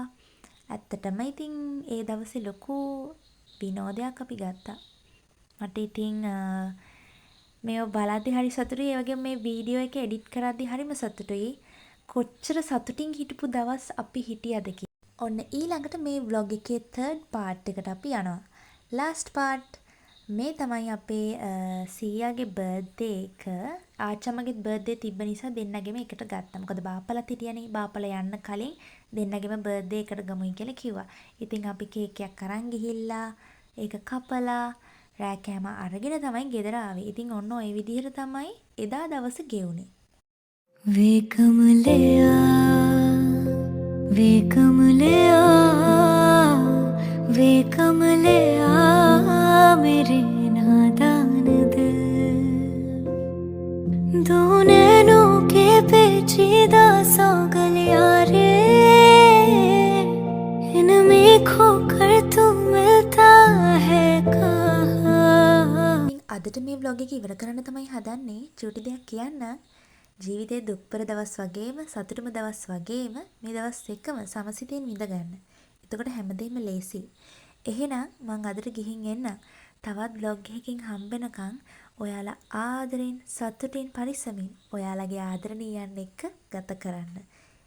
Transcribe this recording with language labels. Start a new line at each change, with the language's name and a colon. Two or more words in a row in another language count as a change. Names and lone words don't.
Sinhala: ඇත්තටම ඉතින් ඒ දවසේ ලොකු විනෝදයක් අපි ගත්තා. මට ඉතින් මේව බලද්දි හරි සතුටුයි. ඒ වගේම මේ වීඩියෝ එක එඩිට් කරද්දි හරිම සතුටුයි. කොච්චර සතුටින් හිටපු දවස් අපි හිටියද කියලා. ඔන්න ඊළඟට මේ vlog එකේ
English: third part
Sinhala: එකට අපි යනවා.
English: last part
Sinhala: මේ තමයි අපේ සීයාගේ බර්ත්ඩේ එක. ආච්චම්මගේ බර්ත්ඩේ තිබ්බ නිසා දෙන්නගෙම එකට ගත්තා. මොකද බාප්පලාත් හිටියනේ. බාප්පලා යන්න කලින් දෙන්නගෙම බර්ත්ඩේ එකට ගමුයි කියලා කිව්වා. ඉතින් අපි කේක් එකක් අරන් ගිහිල්ලා ඒක කපලා රෑ කෑම අරගෙන තමයි ගෙදර ආවේ. ඉතින් ඔන්න ඔය විදිහට තමයි එදා දවස ගෙවුනේ.
Hindi: वे कमलिया वे कमलिया वे कमलिया मेरे नादान दिल दो नैनों के पेचीदा सौ गलियां रे इनमें खोकर तू मिलता है कहाँ.
Sinhala: අදට මේ vlog එක ඉවර කරන්න තමයි හදන්නේ. චූටි දෙයක් කියන්න. ජීවිතේ දුක්බර දවස් වගේම සතුටුම දවස් වගේම මේ දවස් දෙකම සමසිතින් විඳ ගන්න. එතකොට හැමදේම ලේසි. එහෙනම් මං අදට ගිහින් එන්න. තවත් vlog එකකින් හම්බෙනකන් ඔයාලා ආදරෙන් සතුටින් පරිස්සමින් ඔයාලගේ ආදරණීයන් එක්ක ගත කරන්න.